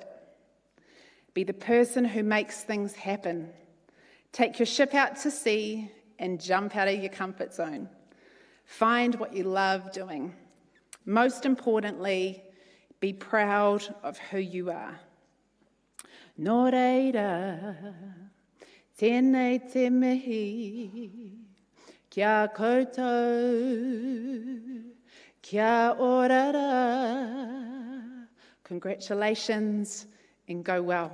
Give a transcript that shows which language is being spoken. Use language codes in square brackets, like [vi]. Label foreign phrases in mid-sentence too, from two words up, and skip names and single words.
[en] Be the person who makes things happen. Take your ship out to sea and jump out of your comfort zone. Find what you love doing. Most importantly, be proud of who you are. [mi] Nō reira, tēnei te mihi, kia koutou, kia orara. [en] Congratulations and go well.